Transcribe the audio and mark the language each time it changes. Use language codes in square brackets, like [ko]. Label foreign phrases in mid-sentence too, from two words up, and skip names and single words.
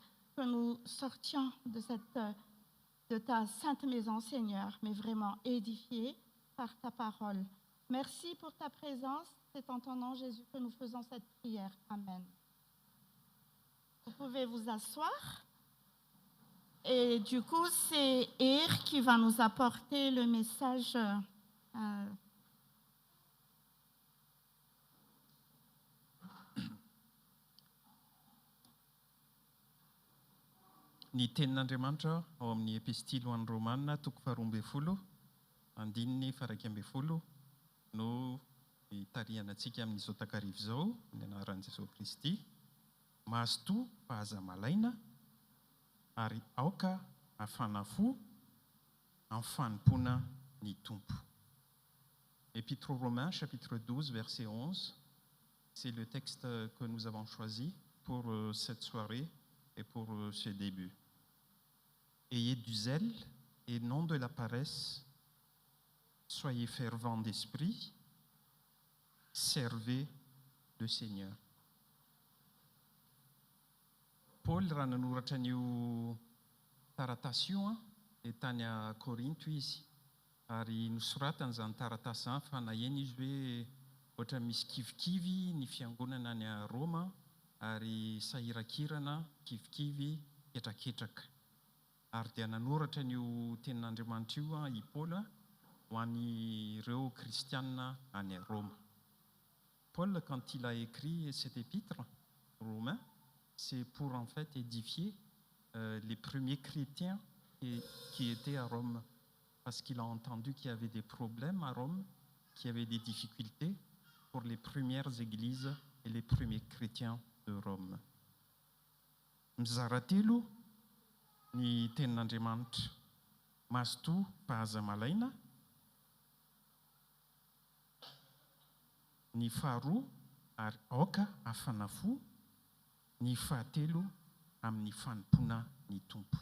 [fr] Que nous sortions de ta sainte maison, Seigneur, mais vraiment édifiés par ta parole. Merci pour ta présence. C'est en ton nom, Jésus, que nous faisons cette prière. Amen. Vous pouvez vous asseoir. Et du coup, c'est Ir qui va nous apporter le message. [mg] Ny tenin'Andriamanitra ao amin'ny epistily ho an'ny Romanina toko 12 andininy faraky amby folo no itarihanantsika amin'izao takarivo izao ny anaran'i Jesosy Kristy. Mahazo fa aza malaina ary aoka afanafo amin'ny fanompoana ny tompo. [fr] Épître aux Romains, chapitre 12, verset 11, c'est le texte que nous avons choisi pour cette soirée et pour ce début. Ayez du zèle et non de la paresse, soyez fervents d'esprit, servez le Seigneur. [mg] Paul raha nanoratra an'io taratasy io dia tany a Korinto izy ary nosoratany izany taratasy izany fa naheny izy hoe ohatra misy kivikivy ny fiangonana any a Roma ary sahirakirana kivikivy ketraketraka. Ary dia nanoratra an'io tenin'Andriamanitra io i Paul ho an'ireo kristianina any à Rome. [fr] Paul, quand il a écrit cet épître romain, c'est pour en fait édifier les premiers chrétiens qui étaient à Rome, parce qu'il a entendu qu'il y avait des problèmes à Rome, qu'il y avait des difficultés pour les premières églises et les premiers chrétiens de Rome. [mg] Mizara telo ny tenin'Andriamanitra, mahazo fa aza malaina, ny faharoa ary aoka afanafo, ny fahatelo amin'ny fanompoana ny tompo.